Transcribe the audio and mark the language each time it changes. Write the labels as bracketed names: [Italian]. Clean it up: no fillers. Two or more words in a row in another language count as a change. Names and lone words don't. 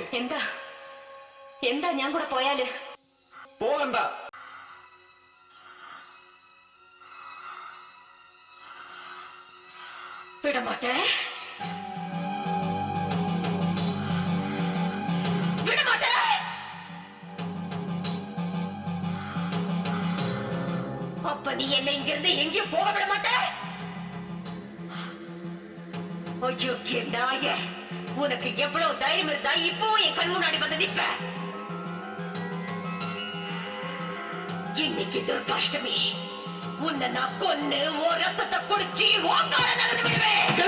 [Malayalam] എന്താ എന്താ ഞാൻ കൂടെ പോയാല്? പോകണ്ട. [Tamil] விடமாட்டே, விடமாட்டே. அப்ப நீ என்ன இங்கிருந்து எங்கேயும் போக விட மாட்டே? ஐயோ நாயே, உனக்கு எவ்வளவு தைரியம் இருந்தா இப்பவும் என் கண் முன்னாடி வந்து நிப்ப? இன்னைக்கு துர்காஷ்டமி, உன்னை நான் கொன்னு ஓ ரத்தத்தை குடிச்சு ஓங்கார நடந்து விடுவேன்.